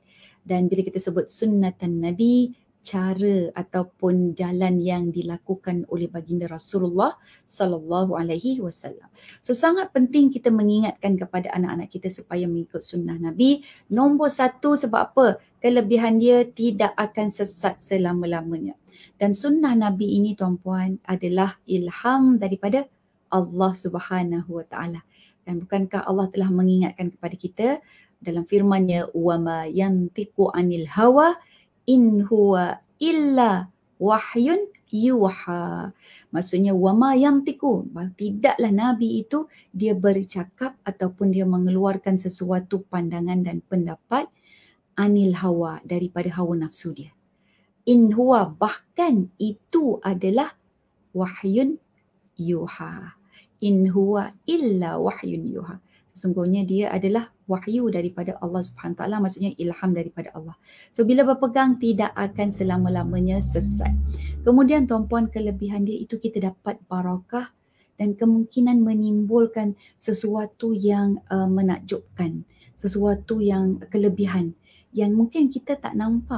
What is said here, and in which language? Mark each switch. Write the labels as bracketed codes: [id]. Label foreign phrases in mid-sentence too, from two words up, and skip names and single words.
[ms] Dan bila kita sebut sunnatan Nabi, cara ataupun jalan yang dilakukan oleh baginda Rasulullah [ar] صلى الله عليه وسلم. [ms] So sangat penting kita mengingatkan kepada anak-anak kita supaya mengikut sunnah Nabi. Nombor satu, sebab apa? Kelebihan dia tidak akan sesat selama-lamanya. Dan sunnah Nabi ini tuan-puan adalah ilham daripada Allah [ar] سبحانه وتعالى. [ms] Dan bukankah Allah telah mengingatkan kepada kita dalam firman-Nya, [ar] وما ينطق عن الهوى إن هو إلا وحي يوحى. [ms] Maksudnya [ar] وما ينطق, [ms] tidaklah Nabi itu dia bercakap ataupun dia mengeluarkan sesuatu pandangan dan pendapat [ar] عن الهوى, [ms] daripada hawa nafsu dia. [ar] إن هو, [ms] bahkan itu adalah [ar] وحي يوحى. إن هو إلا وحي يوحى. [ms] Sesungguhnya dia adalah wahyu daripada Allah [ar] سبحانه تعالى, [ms] maksudnya ilham daripada Allah. So bila berpegang tidak akan selama-lamanya sesat. Kemudian tuan-puan, kelebihan dia itu kita dapat barakah dan kemungkinan menimbulkan sesuatu yang menakjubkan, sesuatu yang kelebihan yang mungkin kita tak nampak.